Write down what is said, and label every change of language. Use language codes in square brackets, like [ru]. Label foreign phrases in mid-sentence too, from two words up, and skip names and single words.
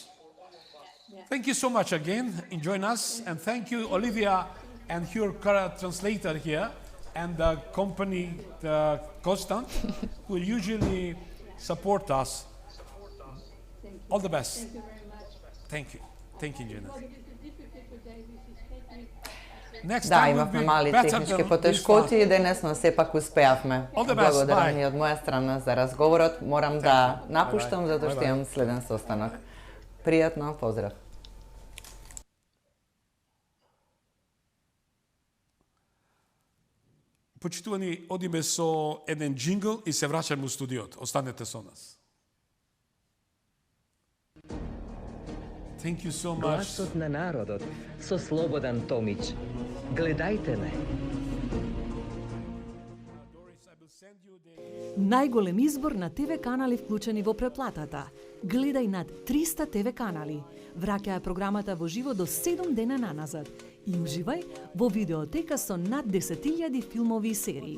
[en] Thank you so much again in joining us, and thank you Olivia and your translator here and the company Constant who usually support us. All the best. Thank you very much. Thank you, Jonas. But it is difficult today with this technique. Next [mk] Да, [en] time will [mk] имавме [en] be [mk] мали [en] better [mk] технички [en] than this [mk] потешкоти [en] one. [mk] и денес, но сепак успеавме. [en] All the best, [mk] Благодарам [en] bye. [mk] и од моја страна за разговорот. Морам да напуштам затоа што имам следен состанок. Пријатно, поздрав. Почитувани, одиме со еден джингл и се враќаме у студиото. Останете со нас. [en] Thank you so much. [mk] Гласот на народот со Слободан Томич. Гледајте ме. Најголем избор на ТВ канали вклучени во преплатата. Гледај над 300 ТВ канали. Враќај програмата во живо до 7 дена наназад и уживај во видеотека со над 10.000 филмови и серии.